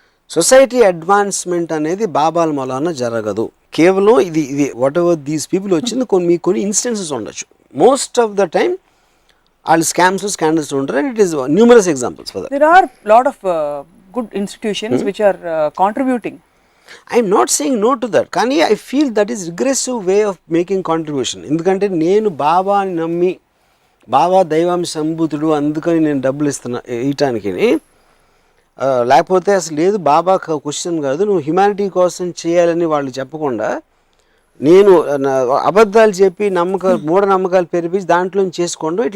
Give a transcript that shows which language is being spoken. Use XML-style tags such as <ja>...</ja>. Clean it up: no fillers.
<te>Society advancement అనేది బాబాల మూలాన జరగదు. కేవలం ఇది వాట్ ఎవర్ దీస్ పీపుల్ వచ్చింది కొన్ని ఇన్స్టెన్సెస్ ఉండొచ్చు.</te> <en>Most of the time all scandals ఉంటారు, and it is numerous examples for that. There are lot of good institutions which are contributing. I am not saying no to that, కానీ I feel that is regressive way of making contribution.</en> <te>ఎందుకంటే నేను బాబాని నమ్మి బాబా దైవాంశ సంభూతుడు అందుకని నేను డబ్బులు ఇస్తున్నా ఇయటానికి, లేకపోతే అసలు లేదు బాబా క్వశ్చన్ కాదు నువ్వు హ్యుమానిటీ కోసం చేయాలని వాళ్ళు చెప్పకుండా నేను అబద్ధాలు చెప్పి మూఢనమ్మకాలు పెరిపించి దాంట్లో చేసుకోండి.</te>